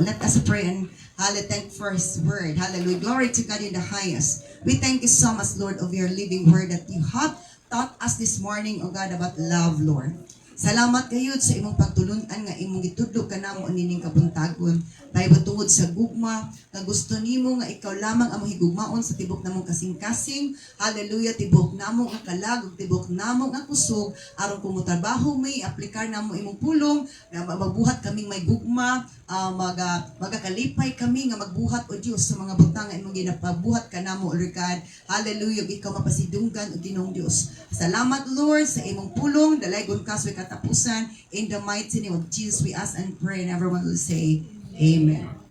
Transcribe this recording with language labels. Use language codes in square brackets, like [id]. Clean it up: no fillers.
[en] Let us pray and thank for His word. Hallelujah. Glory to God in the highest. We thank you so much, Lord, of your living word that you have taught us this morning, O God, about love, Lord. [ceb] Salamat kayo sa imong pagtulunan nga imong gitudlo kanamo nining kabuntagon. Tayo tungod sa gugma nga gusto nimo nga ikaw lamang ang mahigugmaon sa tibok namong kasing-kasing. Hallelujah, tibok namo nga kalag, tibok namo nga kusog aron kumutrabaho may aplikar namo imong pulong nga magbuhat kaming may gugma, magakalipay kami nga magbuhat o Dios sa mga butang nga imong ginapabuhat kanamo, Lord God. Hallelujah, ikaw mapasidunggan o Ginoong Dios. Salamat, Lord, sa imong pulong. Dalaygon ka sa katapusan. [en] In the mighty name of Jesus, we ask and pray, and everyone will say, Amen.